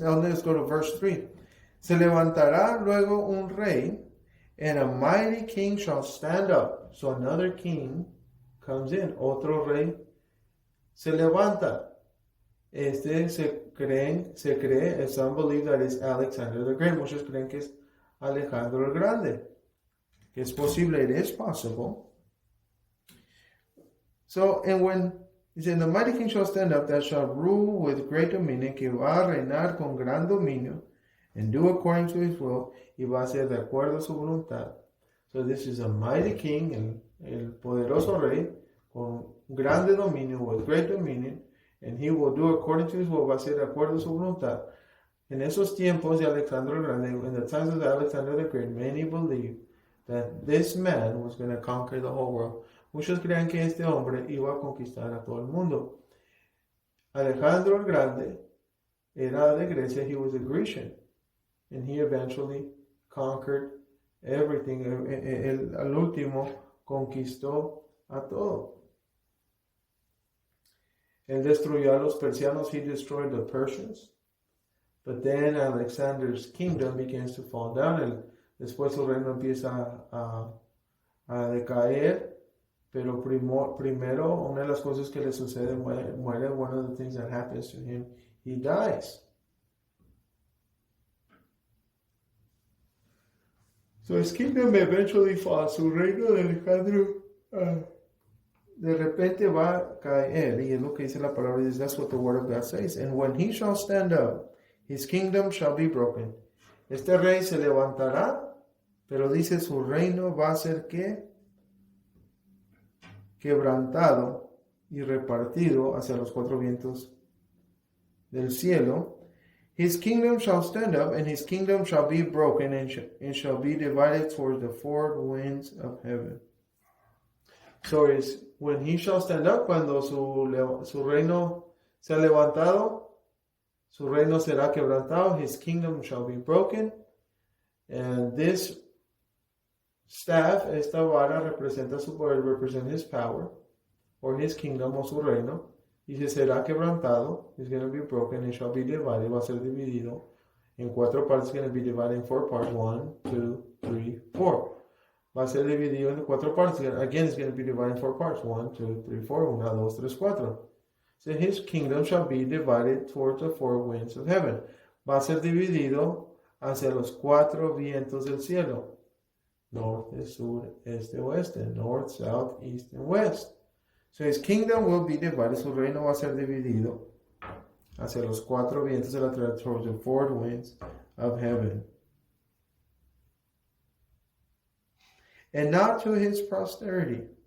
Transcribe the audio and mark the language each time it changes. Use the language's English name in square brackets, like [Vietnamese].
[English] Now let's go to verse 3. [Spanish] Se levantará luego un rey, [English] and a mighty king shall stand up. So another king comes in. [Spanish] Otro rey se levanta. Se cree, [English] some believe that it's Alexander the Great. [Spanish] Muchos creen que es Alejandro el Grande. Que es posible, [English] it is possible. So, and when he said, the mighty king shall stand up, that shall rule with great dominion, [Spanish] que va a reinar con gran dominio, [English] and do according to his will, [Spanish] y va a hacer de acuerdo a su voluntad. [English] So this is a mighty king, [Spanish] el poderoso rey, con grande dominio, [English] with great dominion, and he will do according to his will, [Spanish] va a hacer de acuerdo a su voluntad. En esos tiempos de Alexander el Grande, [English] in the times of Alexander the Great, many believed that this man was going to conquer the whole world. [Spanish] Muchos creían que este hombre iba a conquistar a todo el mundo. Alejandro el Grande era de Grecia, [English] he was a Grecian, and he eventually conquered everything. [Spanish] Al último conquistó a todo. Él destruyó a los persianos, [English] he destroyed the Persians. But then Alexander's kingdom begins to fall down. [Spanish] Después su reino empieza a decaer. Pero primero, una de las cosas que le sucede, muere. [English] One of the things that happens to him, he dies. So his kingdom eventually falls. [Spanish] Su reino de Alejandro de repente va a caer. Y es lo que dice la palabra. [English] That's what the word of God says. And when he shall stand up, his kingdom shall be broken. [Spanish] Este rey se levantará, pero dice su reino va a ser ¿qué? Quebrantado y repartido hacia los cuatro vientos del cielo. [English] His kingdom shall stand up, and his kingdom shall be broken, and shall be divided towards the four winds of heaven. So is when he shall stand up, [Spanish] cuando su reino sea levantado, su reino será quebrantado, [English] his kingdom shall be broken, and this staff, [Spanish] esta vara representa su poder, [English] represent his power, or his kingdom, [Spanish] o su reino, y se será quebrantado, [English] is going to be broken, and shall be divided, [Spanish] va a ser dividido en cuatro partes, [English] going to be divided in 4 parts, 1, 2, 3, 4. [Spanish] Va a ser dividido en cuatro partes, [English] again, it's going to be divided in 4 parts, 1, 2, 3, 4, 1, 2, 3, 4. So his kingdom shall be divided towards the four winds of heaven. [Spanish] Va a ser dividido hacia los cuatro vientos del cielo. Norte, sur, este, oeste. [English] North, south, east, and west. So his kingdom will be divided. [Spanish] Su reino va a ser dividido hacia los cuatro vientos de la tierra, [English] towards the four winds of heaven. And not to his posterity.